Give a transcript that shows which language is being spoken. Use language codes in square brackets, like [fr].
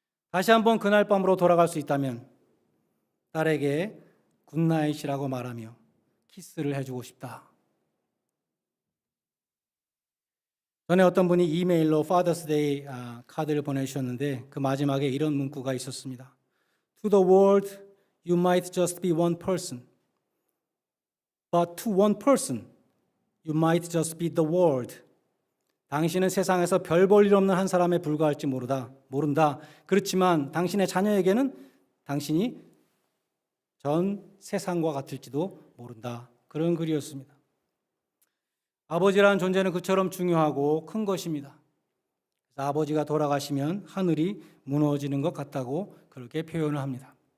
[ko] 다시 한번 그날 밤으로 돌아갈 수 있다면 딸에게 굿나잇이라고 말하며 키스를 해주고 싶다. 전에 어떤 분이 이메일로 파더스데이 카드를 보내주셨는데 그 마지막에 이런 문구가 있었습니다. [en] To the world, you might just be one person. But to one person, you might just be the world. [ko] 당신은 세상에서 별 볼 일 없는 한 사람에 불과할지 모른다. 그렇지만 당신의 자녀에게는 당신이 전 세상과 같을지도 모른다. 그런 글이었습니다. 아버지라는 존재는 그처럼 중요하고 큰 것입니다. 그래서 아버지가 돌아가시면 하늘이 무너지는 것 같다고 그렇게 표현을 합니다.